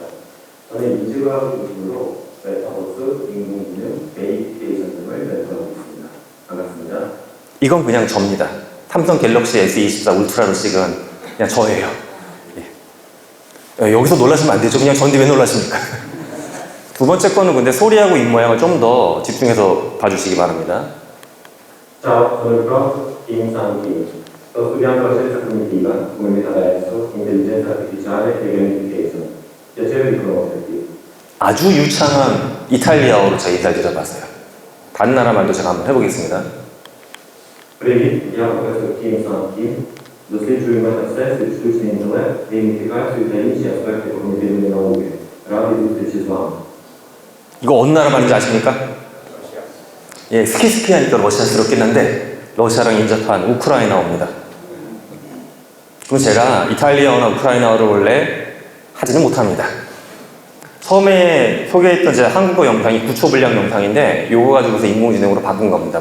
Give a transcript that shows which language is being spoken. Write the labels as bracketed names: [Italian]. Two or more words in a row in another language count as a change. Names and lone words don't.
[Korean] 저는 인지과학 중심으로 메타버스, 인공지능, 에이피케이션 등을 멘토하고 있습니다. 반갑습니다. 이건 그냥 접니다. 삼성 갤럭시 S24 울트라로 찍은 그냥 저예요. 예. 여기서 놀라시면 안 되죠. 그냥 저인데 왜 놀라십니까? 두 번째 거는 근데 소리하고 입모양을 좀 더 집중해서 봐주시기 바랍니다. [Italian] Ciao, sono il prof Kim-Sang-Kim. Sto studiando la scienza cognitiva come metaverso, intelligenza artificiale e gamification. piacere di conoscerti. [Korean] 아주 유창한 이탈리아어로 제가 인사를 드려봤어요. 다른 나라 말도 제가 한번 해보겠습니다. [Russian] Привет, я профессор Kim-Sang-Kim. [Ukrainian] Досліджую метасенс і штучний інтелект, гейміфікацію та інші аспекти когнітивної науки. Радий зустрічі з вами. [Korean] 이거 어느 나라 말인지 아십니까? 예, 스키스키 하니까 러시아스럽긴 한데 러시아랑 인접한 우크라이나어입니다. 그럼 제가 이탈리아어나 우크라이나어를 원래 하지는 못합니다. 처음에 소개했던 제 한국어 영상이 9초 분량 영상인데 요거 가지고서 인공지능으로 바꾼 겁니다.